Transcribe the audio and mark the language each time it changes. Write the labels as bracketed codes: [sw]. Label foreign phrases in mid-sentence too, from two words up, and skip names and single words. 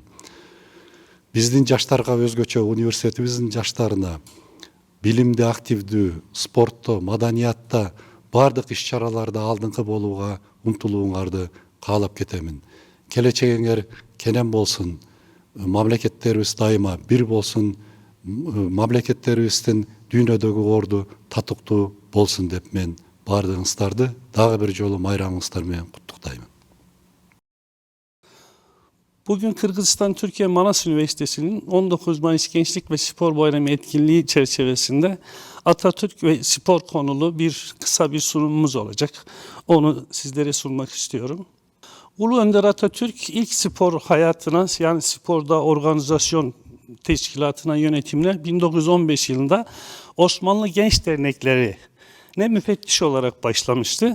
[ky] Биздин жаштарга өзгөчө университетибиздин жаштарына билимде активдүү, спортто, маданиятта бардык иш-чараларда алдыңкы болууга умтулууңарды каалап кетемин. Келечегиңер кенен болсун, мамлекеттерибиз дайыма бир болсун, мамлекеттерибиздин дүйнөдөгү орду татыктуу болсун деп мен бардыгыңыздарды дагы бир жолу майрамыңыздар менен куттуктайм. [tr] Bugün Kırgızistan Türkiye Manas Üniversitesi'nin 19 Mayıs Gençlik ve Spor Bayramı etkinliği çerçevesinde Atatürk ve spor konulu kısa bir sunumumuz olacak. Onu sizlere sunmak istiyorum. Ulu Önder Atatürk ilk spor hayatına, yani sporda organizasyon teşkilatına, yönetimine 1915 yılında Osmanlı Genç Dernekleri müfettiş olarak başlamıştı.